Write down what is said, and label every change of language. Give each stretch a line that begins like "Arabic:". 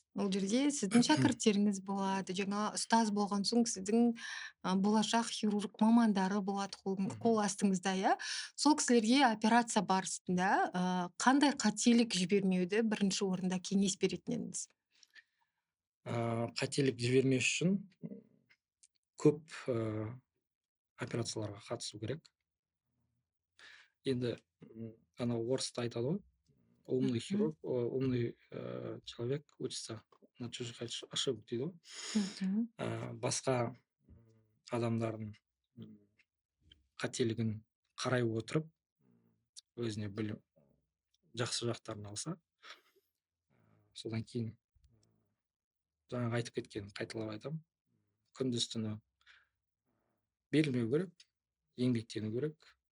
Kazakh: Ол жерде сіздің шәкірттеріңіз болады, жаңа ұстаз болған соң сіздің болашақ хирург мамандары болады қол астыңызда, иә. Сол кісілерге операция барысында қандай қателік жібермеуді бірінші орында кеңес беретін едіңіз? Қателік жібермес үшін көп операцияларға қатысу керек. Енді анау орыста айтады ғой,
Russian: умный хирург, умный человек учится на чужих ошибок
Kazakh: дейді ғой. Басқа адамдардың қателігін қарай отырып, өзіне білім жақсы жақтарын алса, содан кейін жаңағы айтып кеткен, қайталап айтамын, күндіз түні берілмеу керек, еңбектену керек.